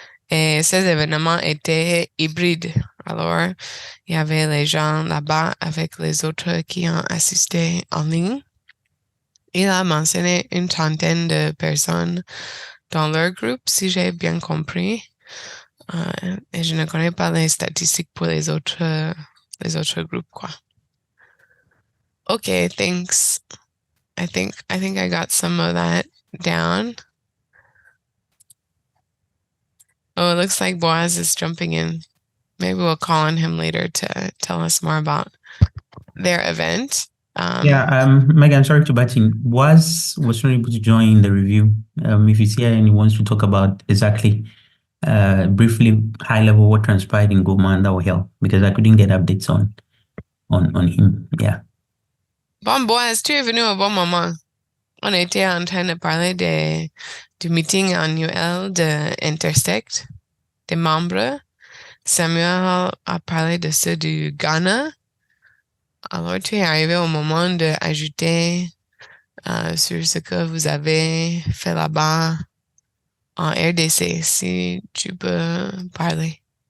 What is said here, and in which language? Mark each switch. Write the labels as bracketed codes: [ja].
[fr] Et ces événements étaient hybrides. Alors, il y avait les gens là-bas avec les autres qui ont assisté en ligne. Il a mentionné une trentaine de personnes dans leur groupe, si j'ai bien compris. Et je ne connais pas les statistiques pour les autres groupes, quoi. [en] Okay, thanks. I think I got some of that down. Oh, it looks like Boaz is jumping in. Maybe we'll call on him later to tell us more about their event. Megan, sorry to butt in. Was not able to join the review. If he's here and he wants to talk about exactly, briefly, high level what transpired in Goma, that will help because I couldn't get updates on him. Yeah. [fr] Bon, Boaz, tu es venu au bon moment. On était en train de parler du meeting annuel de Intersect, des membres. Samuel a parlé de ceux du Ghana. Alors, tu es arrivé au moment d'ajouter sur ce que vous avez fait là-bas en RDC, si tu peux parler.